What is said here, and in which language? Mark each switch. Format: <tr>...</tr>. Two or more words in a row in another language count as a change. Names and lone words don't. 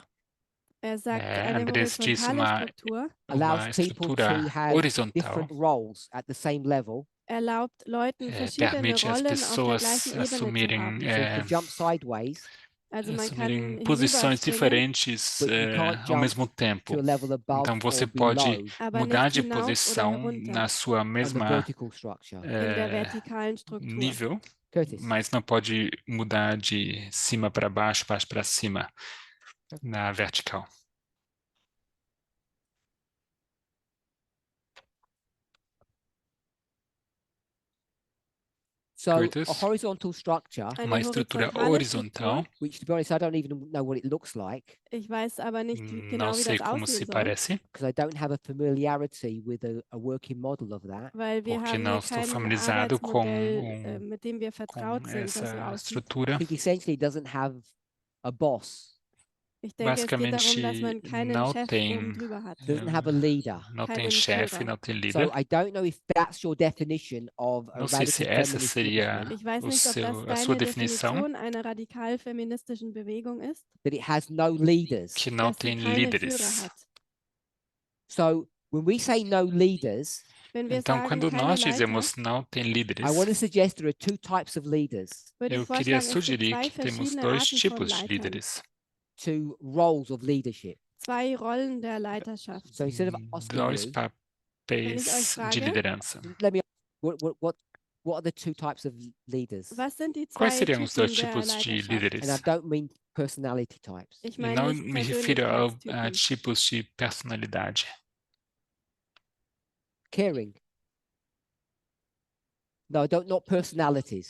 <de>Sagt, eine</de> <pt>Andrés disse</pt> <de>horizontale Struktur</de> <en>allows</en> <pt>uma</pt> <en>people to</en> <pt>estrutura</pt> <en>have</en> <pt>horizontal.</pt> <en>different roles at the same level.</en> <de>erlaubt Leuten verschiedene</de> <pt>Permite as</pt> <de>Rollen auf der</de> <pt>pessoas</pt> <de>gleichen Ebene zu</de> <pt>assumirem,</pt> <de>haben.</de> <en>So you can jump sideways</en> <de>Also man</de> <pt>assumirem</pt> <de>kann</de> <pt>posições</pt> <de>hinüberspringen,</de> <pt>diferentes</pt> <en>but you can't</en> <pt>ao</pt> <en>jump</en> <pt>mesmo tempo.</pt> <en>to a level above</en> <pt>Então você</pt> <en>or</en> <pt>pode</pt> <en>below</en> <de>aber</de> <pt>mudar</pt> <de>nicht</de> <pt>de</pt> <de>hinauf oder</de> <pt>posição</pt> <de>herunter</de> <pt>na sua</pt> <en>on the</en> <pt>mesma</pt> <en>vertical structure.</en> <de>in der vertikalen Struktur.</de> <pt>nível, Curtis. mas não pode mudar de cima para baixo para cima na vertical.</pt> <en>So Curtis? a horizontal structure,</en> <de>Eine</de> <pt>Uma estrutura</pt> <de>horizontale</de> <pt>horizontal,</pt> <de>Struktur,</de> <en>which to be honest, I don't even know what it looks like</en> <de>ich weiß aber nicht genau,</de> <pt>não</pt> <de>wie</de> <pt>sei</pt> <de>das</de> <pt>como se</pt> <de>aussehen soll,</de> <pt>parece,</pt> <en>because I don't have a familiarity with a working model of that.</en> <de>weil wir</de> <pt>porque</pt> <de>haben</de> <pt>não</pt> <de>hier</de> <pt>estou</pt> <de>kein</de> <pt>familiarizado com,</pt> <de>Arbeitsmodell, mit dem wir vertraut</de> <pt>com</pt> <de>sind, das so</de> <pt>essa</pt> <de>aussieht.</de> <pt>estrutura.</pt> <en>I think essentially it doesn't have a boss,</en> <de>Ich denke, es geht darum, dass</de> <pt>Basicamente</pt> <de>man keinen</de> <pt>não</pt> <de>Chef</de> <pt>tem,</pt> <de>oben drüber hat.</de> <en>doesn't have a leader.</en> <pt>não tem</pt> <de>keinen</de> <pt>chefe,</pt> <de>Führer.</de> <pt>não tem líder.</pt> <en>So I don't know if that's your definition of a</en> <pt>Não sei se</pt> <en>radical</en> <pt>essa</pt> <en>feminist</en> <pt>seria</pt> <en>movement,</en> <de>Ich weiß nicht, ob das</de> <pt>a sua</pt> <de>deine</de> <pt>definição,</pt> <de>Definition einer radikal feministischen Bewegung ist,</de> <en>that it has no leaders.</en> <pt>que não</pt> <de>dass sie</de> <pt>tem</pt> <de>keine</de> <pt>líderes.</pt> <de>Führer hat.</de> <en>So when we say no leaders,</en> <de>Wenn wir</de> <pt>Então,</pt> <de>sagen,</de> <pt>quando</pt> <de>keine</de> <pt>nós</pt> <de>Leiter,</de> <pt>dizemos não tem</pt> <en>I</en> <pt>líderes,</pt> <en>want to suggest there are two types of leaders,</en> <de>würde ich</de> <pt>eu queria</pt> <de>vorschlagen, es gibt</de> <pt>sugerir</pt> <de>zwei</de> <pt>que temos</pt> <de>verschiedene</de> <pt>dois</pt> <de>Arten von</de> <pt>tipos de</pt> <de>Leitern,</de> <pt>líderes.</pt> <en>two roles of leadership.</en> <de>zwei Rollen der Leiterschaft.</de> <en>So instead of asking</en> <pt>Dois</pt> <en>you,</en> <de>Wenn ich euch</de> <pt>papéis de</pt> <de>frage,</de> <pt>liderança.</pt> <en>let me ask, what are the two types of leaders?</en> <de>was sind die</de> <pt>Quais</pt> <de>zwei</de> <pt>seriam os dois</pt> <de>Typen der</de> <pt>tipos de</pt> <de>Leiterschaft?</de> <en>And I</en> <pt>líderes?</pt> <en>don't mean personality types.</en> <de>Ich</de> <pt>E</pt> <de>meine</de> <pt>não</pt> <de>nicht</de> <pt>me refiro a</pt> <de>Persönlichkeitstypen.</de> <pt>tipos de personalidade.</pt> <en>Caring. No, I don't, not personalities.</en>